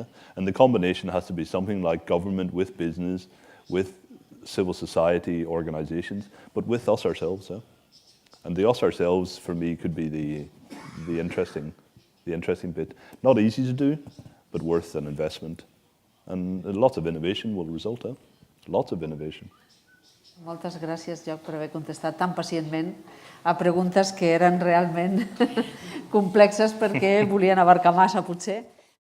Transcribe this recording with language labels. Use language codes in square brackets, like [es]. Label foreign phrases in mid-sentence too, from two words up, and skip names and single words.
[en] And the combination has to be something like government with business, with civil society organizations, but with us ourselves. And the us ourselves, for me, could be the interesting bit. Not easy to do, but worth an investment. And lots of innovation will result. Lots of innovation. [ca] Moltes gràcies, Jock, per haver contestat tan pacientment a preguntes que eren realment complexes perquè volien abarcar massa, potser.